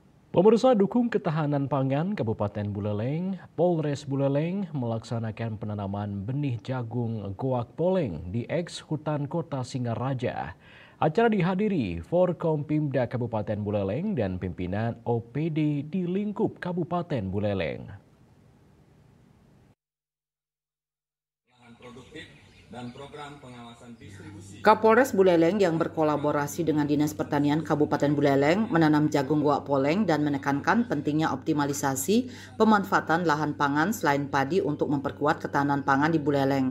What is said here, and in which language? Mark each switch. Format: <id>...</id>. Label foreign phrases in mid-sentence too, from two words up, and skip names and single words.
<id>Pemirsa, dukung ketahanan pangan Kabupaten Buleleng, Polres Buleleng melaksanakan penanaman benih jagung goak poleng di eks hutan kota Singaraja. Acara dihadiri Forkompimda Kabupaten Buleleng dan pimpinan OPD di lingkup Kabupaten Buleleng. Kapolres Buleleng yang berkolaborasi dengan Dinas Pertanian Kabupaten Buleleng menanam jagung goak poleng dan menekankan pentingnya optimalisasi pemanfaatan lahan pangan selain padi untuk memperkuat ketahanan pangan di Buleleng.</id>